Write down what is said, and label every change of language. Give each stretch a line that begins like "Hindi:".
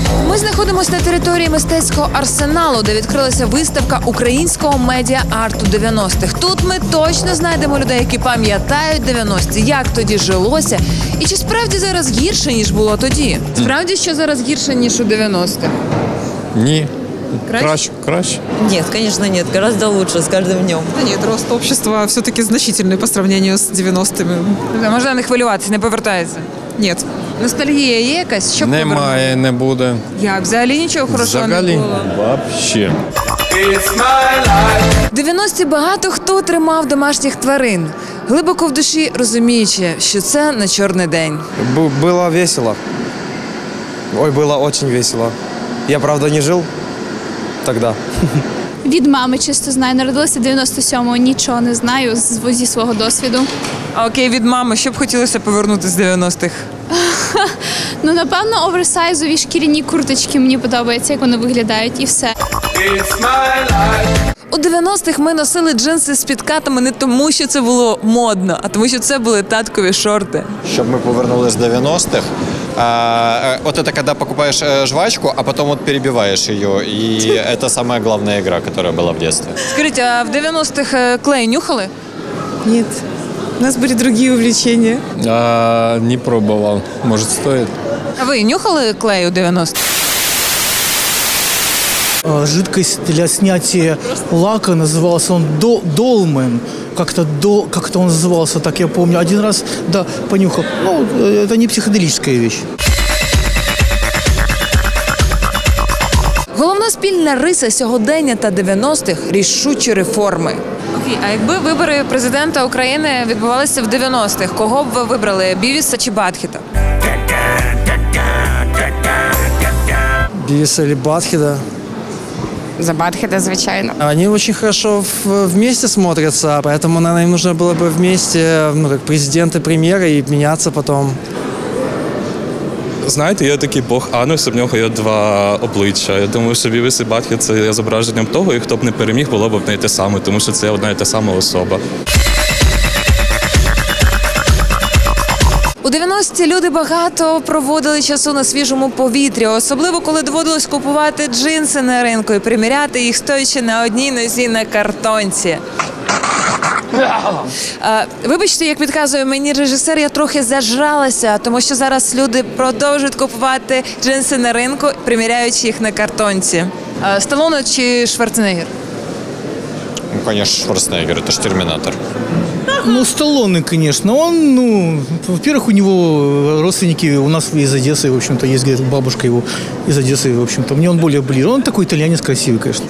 Ukrainian: Ми знаходимося на території мистецького арсеналу, де відкрилася виставка українського медіа-арту 90-х. Тут ми точно знайдемо людей, які пам'ятають 90-ті, як тоді жилося. І чи справді зараз гірше, ніж було тоді? Справді, що зараз гірше, ніж у 90-х? Ні. Краще? Краще.
Russian: Нет, конечно, нет. Гораздо лучше с каждым днем. Да нет, рост общества все-таки значительный по сравнению с 90-ми.
Ukrainian: Можна не хвилюватися, не повертається?
Russian: Нет.
Ukrainian: Ностальгія є якась? Щоб Немає, не буде. Як? Взагалі нічого хорошого Взагалі? не було?
Russian: Вообще.
Ukrainian: 90-ті багато хто тримав домашніх тварин, глибоко в душі розуміючи, що це не чорний день.
Russian: Было весело. Ой, было очень весело. Я, правда, не жил тогда.
Ukrainian: Від мами чисто знаю. Народилася 97-го, нічого не знаю зі свого досвіду. А окей, від мами, що б хотілося повернути з 90-х? Ну, напевно, оверсайзові шкіряні курточки мені подобається, як вони виглядають, і все. У 90-х ми носили джинси з підкатами не тому, що це було модно, а тому, що це були таткові шорти. Щоб ми повернулись до 90-х.
Russian: Вот это когда покупаешь жвачку, а потом вот перебиваешь ее. И это самая главная игра, которая была в детстве.
Ukrainian: Скажіть, а в 90-х клей нюхали?
Russian: Нет. У нас были другие увлечения. Не пробовал. Может, стоит?
Ukrainian: А ви нюхали клей у 90-х?
Russian: Жидкость для снятия лака, назывался он долмен. Как-то он назывался, так я помню. Один раз, да, понюхал. Ну, это не психоделическая вещь.
Ukrainian: Головна спільна риса сьогодення та 90-х – рішучі реформи. Окей, а якби вибори президента України відбувалися в 90-х, кого б ви вибрали – Бівіса чи Батхіта?
Russian: Бивиса или Батхеда.
Ukrainian: За Батхеда, звичайно.
Russian: Они очень хорошо вместе смотрятся, поэтому, наверное, им нужно было бы вместе, ну, как президент и премьер, и меняться потом.
Ukrainian: Знаєте, є такий бог Анус, в нього є два обличчя. Я думаю, що Бівіс і Батхед – це є зображенням того, і хто б не переміг, було б одне й те саме, тому що це одна й та сама особа. У 90-ті люди багато проводили часу на свіжому повітрі, особливо коли доводилось купувати джинси на ринку і приміряти їх, стоячи на одній нозі на картонці. Вибачте, як підказує мені режисер, я трохи зажралася, тому що зараз люди продовжують купувати джинси на ринку, приміряючи їх на картонці. Сталлоне чи Шварценеггер?
Russian: Ну, конечно, Шварценеггер. Это же Терминатор. Ну, Сталлоне, конечно. Он, ну, во-первых, у него родственники у нас из Одессы, в общем-то, есть, говорит, бабушка его из Одессы, в общем-то. Мне он более ближе. Он такой итальянец красивый, конечно.